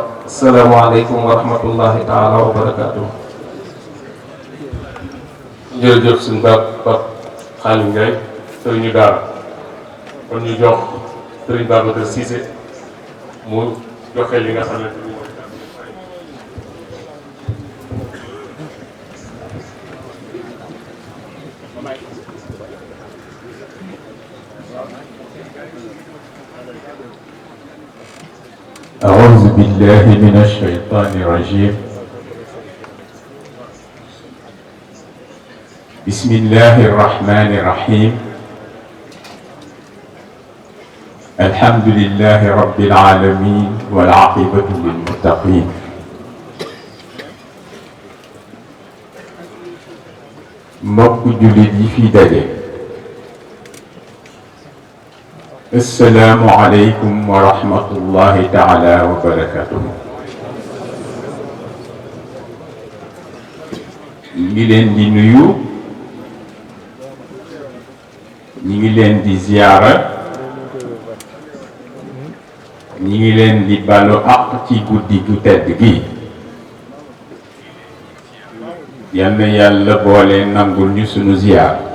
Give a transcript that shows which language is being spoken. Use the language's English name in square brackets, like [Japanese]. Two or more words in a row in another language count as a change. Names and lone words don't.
[Arabic] السلام عليكم ورحمة الله تعالى وبركاته. [Wolof] jërëjëf suñu Pape Xaalim Ndiaye sëriñu daara kon ñu jox sëriñ Babacar Cissé mu joxe li nga xamante ni mooy [Arabic] أعوذ بالله من الشيطان الرجيم بسم الله الرحمن الرحيم الحمد لله رب العالمين والعاقبة للمتقين [Wolof] mbokk jullit yi fi daje [Arabic] السلام عليكم ورحمة الله تعالى وبركاته [Wolof] ñi ngi leen di nuyu ñi ngi leen di ziyaara ñi ngi leen di balu àq ci guddi gu tedd gi yal na yàlla boole nangul ñu sunu ziyaar